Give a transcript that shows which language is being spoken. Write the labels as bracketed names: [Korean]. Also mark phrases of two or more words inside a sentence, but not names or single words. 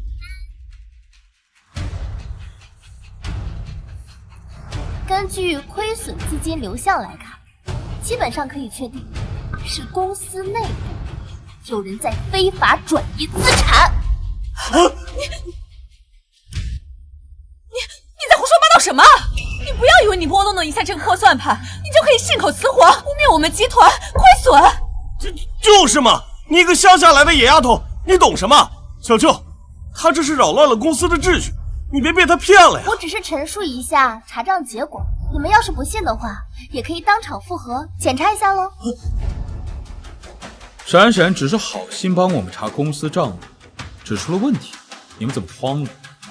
[Chinese] 根據虧損資金流向來看，基本上可以確定是公司內部有人在非法轉移資產。你在胡說八道什麼？你不要以為你撥弄一下這個破算盤，你就可以信口雌黃，污蔑我們集團虧損。就是嘛，你一個鄉下來的野丫頭，你懂什麼？小舅，他這是擾亂了公司的秩序。你別被他騙了呀！我只是陳述一下查賬結果，你們要是不信的話，也可以當場複核檢查一下嘍。閃閃只是好心幫我們查公司賬務，指出了問題，你們怎麼慌了？